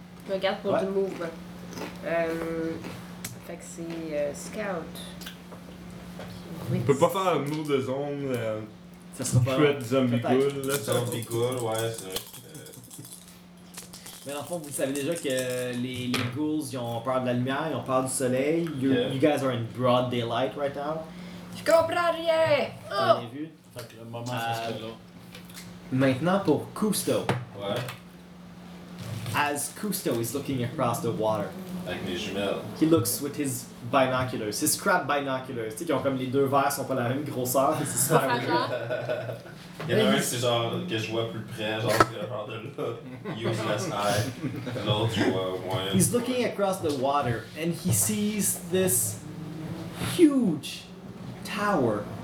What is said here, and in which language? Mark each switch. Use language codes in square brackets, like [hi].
[fr] Je regarde pour du mouvement. Fait que c'est scout. Oui. On peut pas faire un mot de zone... Ça sera pas. Threat zombie ghoul, là. Zombie ghoul, ouais, c'est. Mais dans le fond, vous savez déjà que les ghouls, ils ont peur de la lumière, ils ont peur du soleil. [en] You guys are in broad daylight right now. [fr] Je comprends rien! T'as rien vu? Fait que le moment, c'est ce là. Maintenant pour Cousteau. Ouais. [en] As Cousteau is looking across the water. [fr] Avec mes jumelles. [en] He looks with his binoculars. His crap binoculars. [fr] Tu sais, qui ont comme les deux verres sont pas la même grosseur. C'est super weird. Il y en a un, c'est genre que je vois plus près, genre que je regarde là. [en] Useless eye. [fr] L'autre, je vois moins. [en] He's looking across the water and he sees this huge tower.